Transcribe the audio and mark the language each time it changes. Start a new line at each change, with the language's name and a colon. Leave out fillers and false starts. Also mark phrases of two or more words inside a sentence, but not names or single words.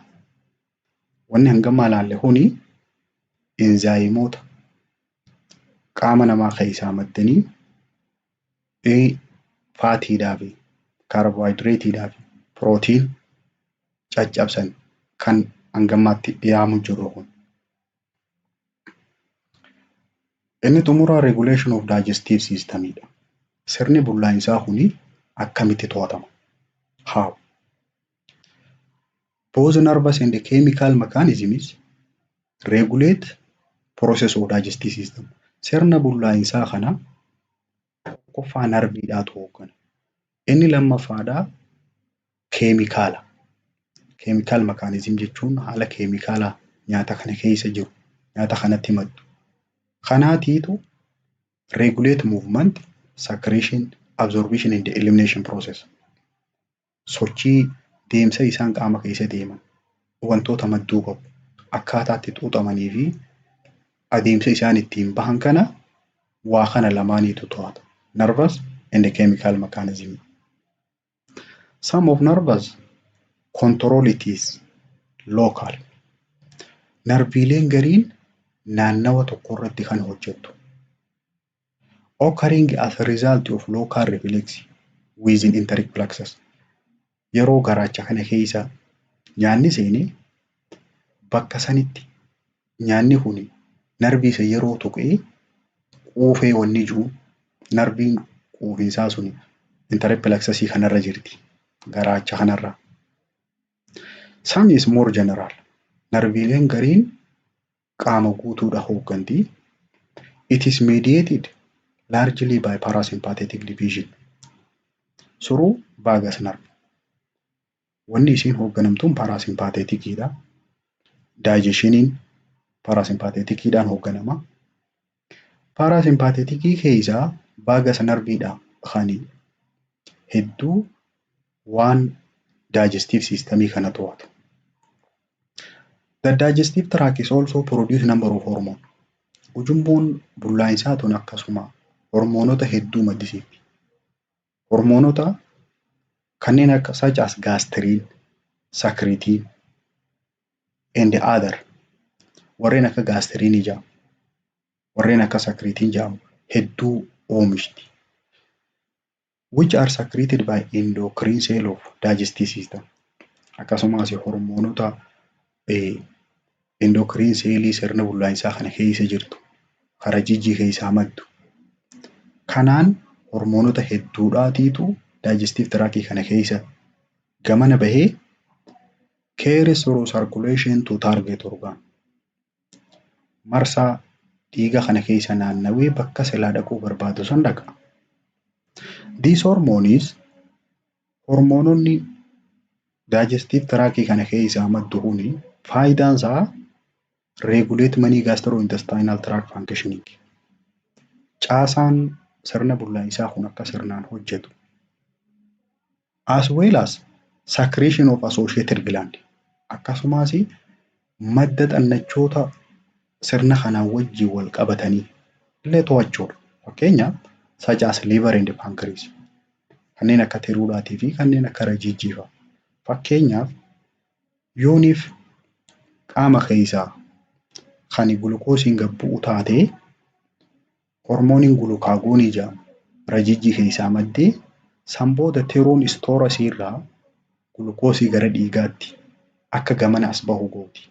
Oromo: Wanni hangammaa ilaalle kuni enzaayimoota qaama namaa keessaa maddanii faatiidhaa fi kaarboohayidireetiidhaa fi pirootiin caccabsan kan hangammaatti dhiyaamu jiru kun. Inni xumuraa
English: regulation of digestive systemidha.
Oromo: Sirni bullaa'insaa kuni akkamitti to'atama?
English: How? Both nervous and chemical mechanisms regulate process of digestive system.
Oromo: Sirna bullaa'insaa kana tokkoffaa narviidhaatu hooggana. Inni lammaffaadhaa keemikaala.
English: Chemical mechanism
Oromo: jechuun haala keemikaalaa nyaata kana keessa jiru. Nyaata kanatti maddu.
English: Kanaatiitu regulate movement, secretion, absorption and elimination process.
Oromo: Sochii deemsa isaan qaama keessa deeman wantoota madduu qabu akkaataatti xuuxamanii fi adeemsa isaan ittiin bahan kana waa kana lamaaniitu to'ata.
English: nervous and chemical mechanism. Some of nervous control it is local.
Oromo: Narbiileen gariin naannawa tokko irratti kan hojjettu.
English: Occurring as a result of local reflex within enteric plexus.
Oromo: Yeroo garaacha kana keessa nyaanni seenee bakka sanitti nyaanni kun narbii isa yeroo tuqee quufee wanni jiru narbiin quufinsaa sun
English: enteric plexus
Oromo: kanarra jirti. Garaacha kanarra.
English: Some is more general.
Oromo: Narbiileen gariin qaama guutuudha hoogganti.
English: It is mediated largely by parasympathetic division through vagus nerve.
Oromo: Wanni isiin hoogganamtuun parasympathetikiidha. Digestioniin parasympathetikiidhaan hoogganama. Parasympathetikii keessaa
English: vagus nerviidha
Oromo: kan hedduu waan
English: digestive systemii
Oromo: kana to'atu.
English: The digestive tract is also produce number of hormones.
Oromo: Ujummoon bullaa'insaa tun akkasuma hormoonota hedduu maddisiifti. Hormoonota kanneen akka
English: such as gastrin, secretin and the other
Oromo: warreen akka gastrinii jedhamu warreen akka secretin jedhamu hedduu oomishti.
English: Which are secreted by endocrine cell of digestive system.
Oromo: Akkasumas hormoonota
English: endocrine cellii
Oromo: sirna bullaa'insaa kana keessa jirtu karaa jijjii keessaa maddu. Kanaan hormoonota hedduudhaatiitu
English: digestive tract
Oromo: kana keessa gamana bahee
English: carries through circulation to target organ.
Oromo: Marsaa dhiiga kana keessa naannawee bakka silaa dhaquu barbaadu san dhaqa.
English: These hormones
Oromo: hormoononni
English: digestive tract
Oromo: kana keessa maddu kuni faayidaan isaa
English: regulate many gastrointestinal tract functioning.
Oromo: Caasaan sirna bullaa'insaa kun akka sirnaan hojjetu.
English: As well as secretion of associated gland.
Oromo: Akkasumas madda xannachoota sirna kanaan wajjin wal qabatanii illee to'achuudha.
English: Fakkeenyaaf such as liver and pancreas.
Oromo: Kanneen akka tiruudhaatii fi kanneen akka raajijjii fa'a. Fakkeenyaaf yooniif qaama keessaa kan gulukoosiin gabbu'u taatee hormooniin gulukaagoonii jedhamu raajijjii keessaa maddee san booda tiruun istoorasii irraa gulukoosii gara dhiigaatti akka gamana as bahu gooti.